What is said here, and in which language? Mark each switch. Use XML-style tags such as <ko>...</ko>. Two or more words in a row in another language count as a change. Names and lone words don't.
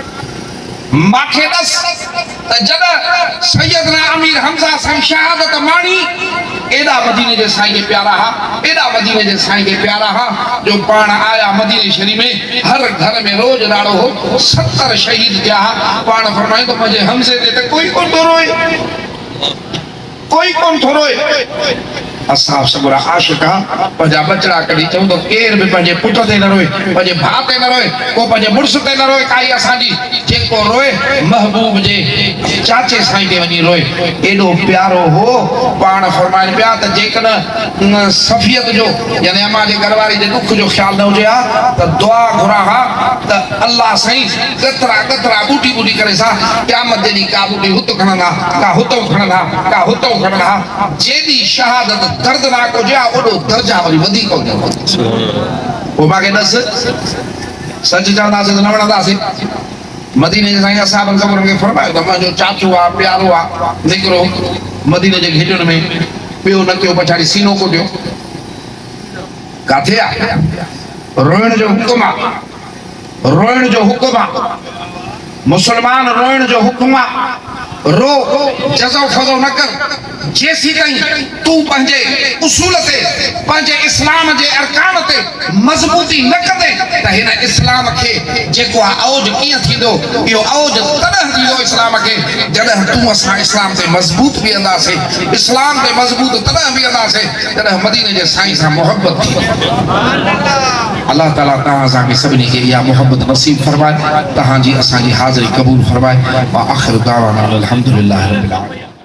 <sd>माखे दस त जॾहिं सैयदना अमीर हमज़ा साईं शहादत माणी एडा मदीने जे साईं के प्यारा हा, एडा मदीने जे साईं के प्यारा हा जो पाण आया मदीने शरीफ में हर घर में रोज राड़ो हो 70 शहीद थिया हा। पाण फरमाए तो मुझे हमसे ते कोई कोन थो रोए, कोई कोन थो रोए। असां सगुरा आशिका पंहिंजा बचड़ा कढी चऊं तो केर भी पंहिंजे पुट ते न रोए, पंहिंजे भाउ ते न रोए, को पंहिंजे मुड़ुस ते न रोए। काई असांजी जेको रोए महबूब जे चाचे साईं ते वञी रोए। एॾो प्यारो हो। पाण फरमाइनि पिया त जेकॾहिं सफ़ियत जो यानी अम्मा जे घरवारी जे दुख जो ख्याल न हुजे हा त दुआ घुरा हा त अल्लाह साईं गतरा गतरा बूटी बूटी करे सा क़यामत जे ॾींहुं का बूटी हुत खणंदा, का हुतो खणंदा, का हुतो खणंदा। जेदी शहादत दर्दनाक हो जा ओडो दर्जा वरी वधी को दे। ओ मागे दस सच चवंदा से न वणंदा से। मदीने जे साईं साहब क़ब्र में फरमायो त मुंहिंजो चाचू आ, प्यारो आ, निकरो मदीने जे घेजन में पियो न कयो पछाड़ी सीनो कोटियो। काथे आ? रोइण जो हुकुम आ, रोइण जो हुकुम आ। मुसलमान रोइण जो हुकुम आ। रो जज़ो फज़ो न कर जेसी ताईं तू पंहिंजे उसूल ते पंहिंजे इस्लाम जे अरकान ते मज़बूती न कंदे त हिन इस्लाम खे जेको आहे औज कीअं थींदो। इहो औज तॾहिं थींदो इस्लाम खे जॾहिं तूं असां इस्लाम ते मज़बूत बीहंदासीं। इस्लाम ते मज़बूत तॾहिं बीहंदासीं जॾहिं मदीने जे साईं सां मोहब्बत थी। अल्लाह ताला तव्हां असांखे सभिनी खे इहा मोहब्बत नसीब फरमाए, तव्हांजी असांजी हाज़िरी क़बूल फरमाए।</sd> <ar>آخر دعوانا الحمد لله رب العالمين.</ar>